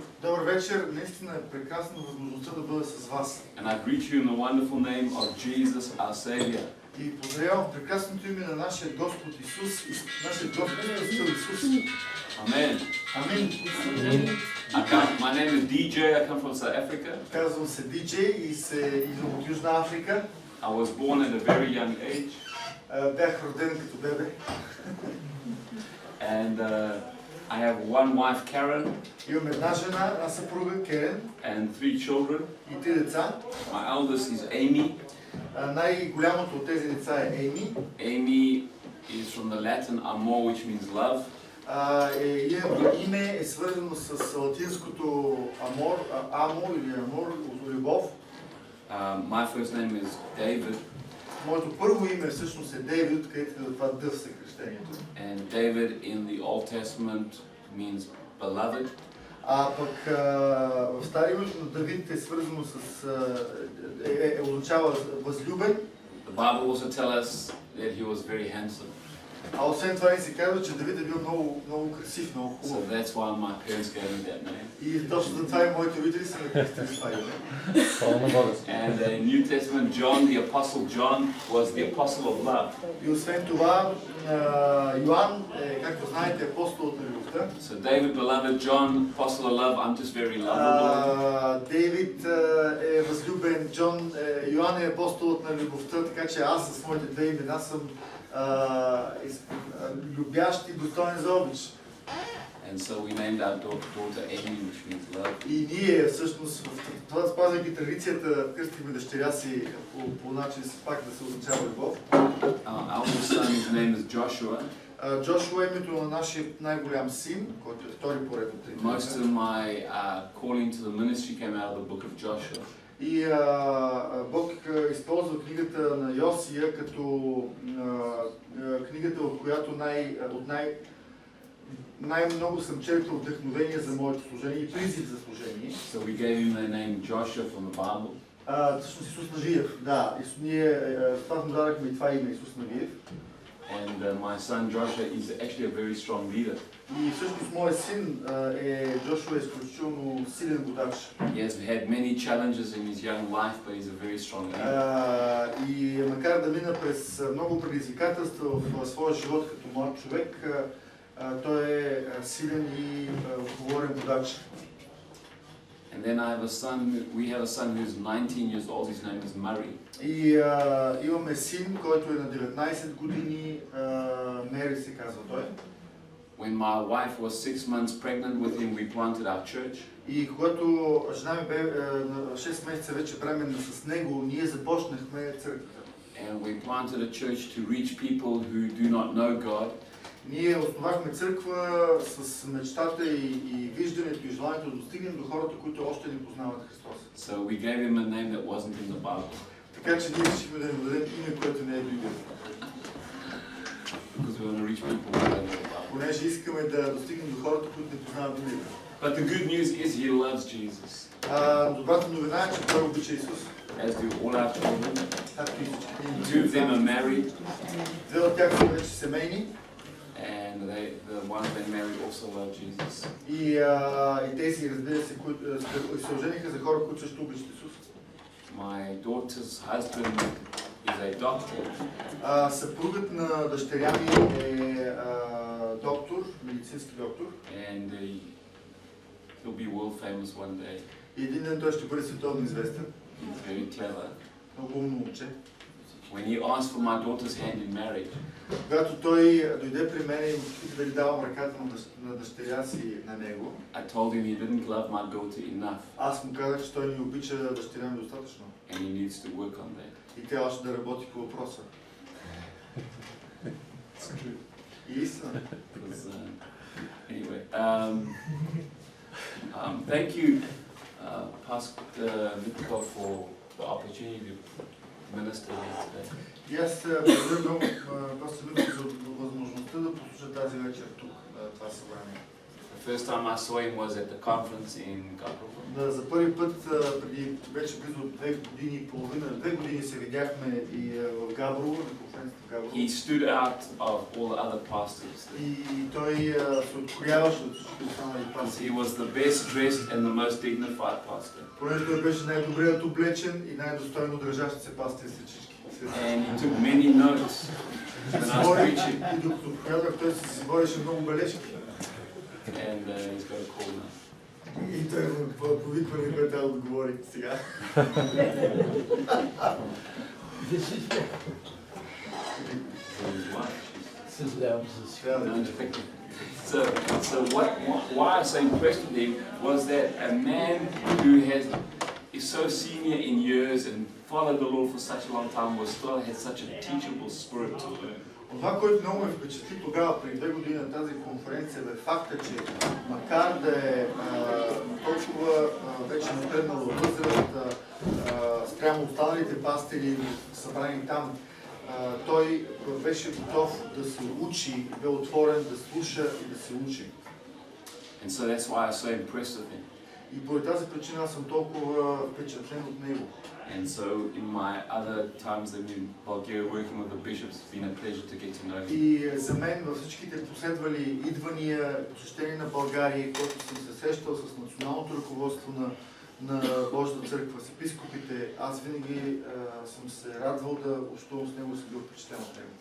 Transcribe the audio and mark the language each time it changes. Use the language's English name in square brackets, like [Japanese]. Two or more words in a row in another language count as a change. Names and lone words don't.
[Bulgarian] Добър вечер, наистина е прекрасна възможността да бъда с вас. [English] And I greet you in the wonderful name of Jesus, our Savior. [Bulgarian] И поздравявам в прекрасното име на нашия Господ Исус, нашия Господ Исус. [English] Amen. [Bulgarian] Амин. [English] My name is DJ. I come from South Africa. [Bulgarian] Казвам се Диджей и идвам от Южна Африка. [English] I was born at a very young age. [Bulgarian] Бях роден като бебе. [English] And I have one wife, Karen, [Bulgarian] Имам една жена, една съпруга, Керен, [English] and 3 children. [Bulgarian] и 3 деца. [English] My eldest is Amy. [Bulgarian] Най-голямото от тези деца е Ейми. [English] Amy is from the Latin amor, which means love. [Bulgarian] Име е свързано с латинското амор или амор, любов. [English] My first name is David. [Bulgarian] Моето първо име всъщност е Дейвид, където е това дъв съкръщението. [English] And David in the Old Testament means beloved. [Bulgarian] Пък в Стария името на Давид е свързано с... означава възлюбен. [English] The Bible also tells us that he was very handsome. [Bulgarian] Освен това ни се казва, че Давид е бил много красив, много [English] So [Bulgarian] хубав. [English] that's why my parents gave me that name. [Bulgarian] И точно за това и моите родители са ме кръстили с това име. [English] And in New Testament, John, the Apostle John, was the apostle of love. [Bulgarian] И освен това, Йоан е, както знаете, апостолът на любовта. [English] So David, beloved, John, apostle of love, I'm just very lovable. [Bulgarian] Дейвид е възлюбен, Йоан е апостолът на любовта, така че аз с моите две имена съм любящ и достоен за обич. [English] And so we named our daughter Amy, which means love. [Bulgarian] И ние всъщност, това спазвайки традицията, кръстихме дъщеря си по начин пак да се означава любов. [English] Our eldest son, his name is Joshua. [Bulgarian] Джошуа е името на нашия най-голям син, който е втори поред от трите. [English] Most of my calling to the ministry came out of the book of Joshua. [Bulgarian] И Бог използва книгата на Йосия като книгата, в която най-много съм черпил вдъхновение за моето служение и призив за служение. [English] So we gave him the name Joshua from the Bible. [Bulgarian] Всъщност Исус Навиев, да. Ние това му дадахме и това име Исус Навиев. [English] And my son Joshua is actually a very strong leader. [Bulgarian] И всъщност моят син Джошуа е изключително силен водач. [English] He has had many challenges in his young life, but he's a very strong leader. [Bulgarian] И макар да мина през много предизвикателства в своя живот като млад човек, той е силен и отговорен водач. [English] And then we have a son who's 19 years old, his name is Murray. [Bulgarian] И имаме син, който е на 19 години, Мери се казва той. [English] When my wife was 6 months pregnant with him, we planted our church. [Bulgarian] И когато жена ми бе на 6 месеца вече бременна с него, ние започнахме църквата. [English] And we planted a church to reach people who do not know God. [Bulgarian] Ние основахме църква с мечтата и виждането и желанието да достигнем до хората, които още не познават Христос. [English] So we gave him a name that wasn't in the Bible. [Bulgarian] Така че ние решихме да му дадем име, което не е Библията. [English] Because we want to reach people who don't know the Bible. [Bulgarian] Понеже искаме да достигнем до хората, които не познават Библията. [English] But the good news is he loves Jesus. [Bulgarian] Добрата новина е, че той обича Исус. [English] As do all our children. [Bulgarian] Както и всички. [English] 2 of them are married. [Bulgarian] Две от тях са вече семейни. [English] And the ones they married also love Jesus. [Bulgarian] И тези, разбира се, които се ожениха за хора, които също обичат Исус. [English] My daughter's husband is a doctor. [Bulgarian] Съпругът на дъщеря ми е доктор, медицински доктор. [English] And he'll be world famous one day. [Bulgarian] И един ден той ще бъде световно известен. [English] He's very clever. [Bulgarian] Много умно момче. [English] When he asked for my daughter's hand in marriage, [Bulgarian] Когато той дойде при мен и му попита дали давам ръката на дъщеря си на него, [English] I told him he didn't love my daughter enough [Bulgarian] аз му казах, че той не обича дъщеря ми достатъчно. [English] and he needs to work on that. [Bulgarian] И трябваше да работи по въпроса. И истина. [English] Because, anyway, thank you, Pastor Mitko, for the opportunity to minister here today. [Bulgarian] И аз благодаря много Пастор Митко за възможността да послуша тази вечер тук, на това събрание. [English] The first time I saw him was at the conference in Gabrovo. [Bulgarian] Да, за първи път, преди вече близо 2 години се видяхме и в Габрово, на конференцията в Габрово. [English] He stood out of all the other pastors. [Bulgarian] И той се открояваше от всички останали пастири. [English] He was the best dressed and the most dignified pastor. [Bulgarian] Понеже той беше най-добрият облечен и най-достойно държащ се пастир сред всички. [English] And he took many notes when I was preaching. [Bulgarian] И докато проповядвах, той си говореше много бележки. [English] And he's got a call now. [Bulgarian] И той в повикване, което трябва да отговори сега. [English] So why I was so impressed with him was that a man who is so senior in years and followed the Lord for such a long time was still had such a teachable spirit to learn. [Bulgarian] Това, което много ме впечатли тогава, преди 2 години на тази конференция, бе факта, че макар да е толкова вече напреднала възраст спрямо останалите пастири, събрани там, той беше готов да се учи, бе отворен да слуша и да се учи. [English] And so that's why I was so impressed with him. [Bulgarian] И по тази причина аз съм толкова впечатлен от него. [English] And so in my other times in Bulgaria working with the bishops, it's been a pleasure to get to know him. [Bulgarian] И за мен във всичките последвали идвания, посещения на България, когато съм се срещал с националното ръководство на Божията църква, с епископите, аз винаги съм се радвал да общувам с него и съм бил впечатлен от него.